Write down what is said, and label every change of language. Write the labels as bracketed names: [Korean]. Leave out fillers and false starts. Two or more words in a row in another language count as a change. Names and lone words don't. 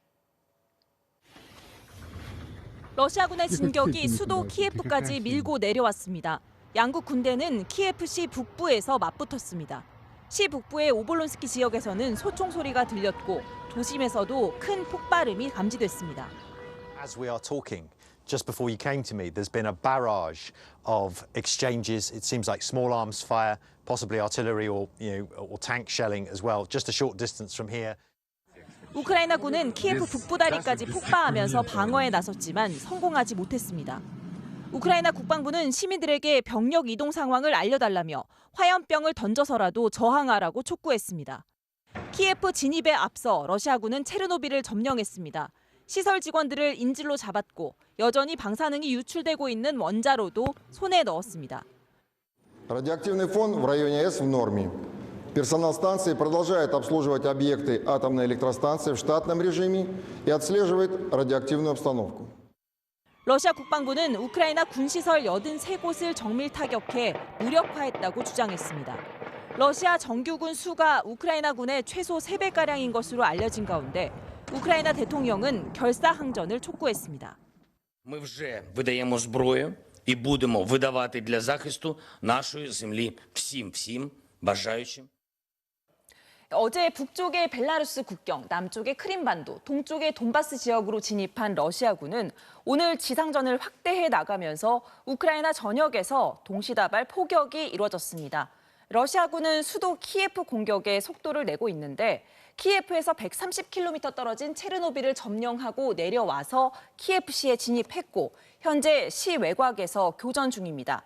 [Korean] 러시아군의 진격이 수도 키예프까지 밀고 내려왔습니다. 양국 군대는 키예프시 북부에서 맞붙었습니다. 시 북부의 오볼론스키 지역에서는 소총 소리가 들렸고 도심에서도 큰 폭발음이 감지됐습니다. [English] As we are talking, just before you came to me, there's been a barrage of exchanges. It seems like small arms fire, possibly artillery or tank shelling as well, just a short distance from here. [Korean] 우크라이나군은 키예프 북부 다리까지 폭파하면서 방어에 나섰지만 성공하지 못했습니다. 우크라이나 국방부는 시민들에게 병력 이동 상황을 알려달라며 화염병을 던져서라도 저항하라고 촉구했습니다. 키예프 진입에 앞서 러시아군은 체르노빌을 점령했습니다. 시설 직원들을 인질로 잡았고 여전히 방사능이 유출되고 있는 원자로도 손에 넣었습니다. [Russian] Радиоактивный фон в районе С в норме. Персонал станции продолжает обслуживать объекты атомной электростанции в штатном режиме и отслеживает радиоактивную обстановку. [Korean] 러시아 국방부는 우크라이나 군시설 83곳을 정밀 타격해 무력화했다고 주장했습니다. 러시아 정규군 수가 우크라이나군의 최소 3배가량인 것으로 알려진 가운데 우크라이나 대통령은 결사항전을 촉구했습니다. [Ukrainian] Ми вже видаємо зброю і будемо видавати для захисту нашої землі всім бажаючим. [Korean] 어제 북쪽의 벨라루스 국경, 남쪽의 크림반도, 동쪽의 돈바스 지역으로 진입한 러시아군은 오늘 지상전을 확대해 나가면서 우크라이나 전역에서 동시다발 포격이 이루어졌습니다. 러시아군은 수도 키예프 공격에 속도를 내고 있는데 키예프에서 130km 떨어진 체르노빌을 점령하고 내려와서 키예프시에 진입했고 현재 시 외곽에서 교전 중입니다.